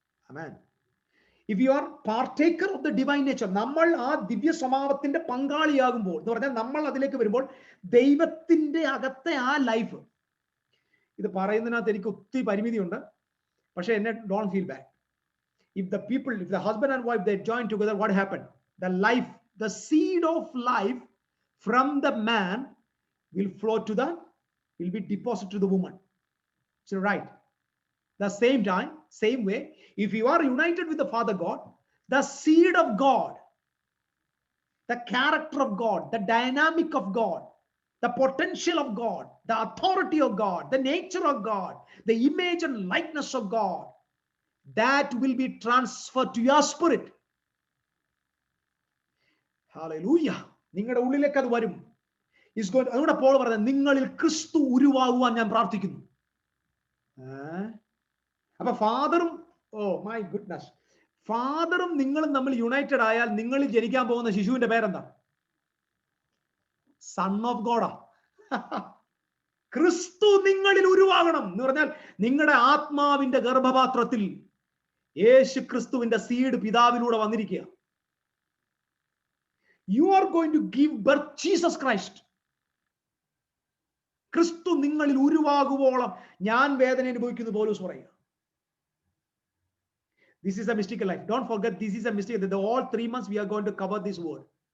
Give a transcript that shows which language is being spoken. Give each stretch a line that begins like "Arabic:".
Malayalam: Amen.
English: If you are partaker of the divine nature,
Malayalam: നമ്മൾ ആ ദിവ്യ സ്വഭാവത്തിന്റെ പങ്കാളിയാകുമ്പോൾ എന്ന് പറഞ്ഞാൽ നമ്മൾ അതിലേക്ക് വരുമ്പോൾ ദൈവത്തിന്റെ അകത്തെ ആ ലൈഫ്, ഇത് പറയുന്നതിനകത്ത് എനിക്ക് ഒത്തിരി പരിമിതിയുണ്ട്, പക്ഷെ എന്നെ
English: Don't feel bad. If the husband and wife, they join together, what happened? The seed of life from the man will be deposited to the woman. So right. The same way, if you are united with the Father God, the seed of God, the character of God, the dynamic of God, the potential of God, the authority of God, the nature of God, the image and likeness of God, that will be transferred to your spirit.
Malayalam: Hallelujah. നിങ്ങളുടെ ഉള്ളിലേക്ക് അത് വരും. അതുകൊണ്ട് Paul പറഞ്ഞത് നിങ്ങളിൽ ക്രിസ്തു ഉരുവാകുവാൻ ഞാൻ പ്രാർത്ഥിക്കുന്നു. അപ്പൊ ഫാദറും,
English: oh my goodness,
Malayalam: ഫാദറും നിങ്ങളും തമ്മിൽ യുണൈറ്റഡ് ആയാൽ നിങ്ങളിൽ ജനിക്കാൻ പോകുന്ന ശിശുവിന്റെ പേരെന്താ? Son of ഗോഡാ. ക്രിസ്തു നിങ്ങളിൽ ഉരുവാകണം എന്ന് പറഞ്ഞാൽ നിങ്ങളുടെ ആത്മാവിന്റെ ഗർഭപാത്രത്തിൽ യേശു ക്രിസ്തുവിന്റെ സീഡ് പിതാവിലൂടെ വന്നിരിക്കുക.
English: You are going to give birth Jesus Christ.
Malayalam: ക്രിസ്തു നിങ്ങളിൽ ഉരുവാകുവോളം ഞാൻ വേദന അനുഭവിക്കുന്നു പൗലോസ് പറയുക.
English: This is a mystical life. Don't forget, this is a mystical. The all 3 months we are going to cover this word.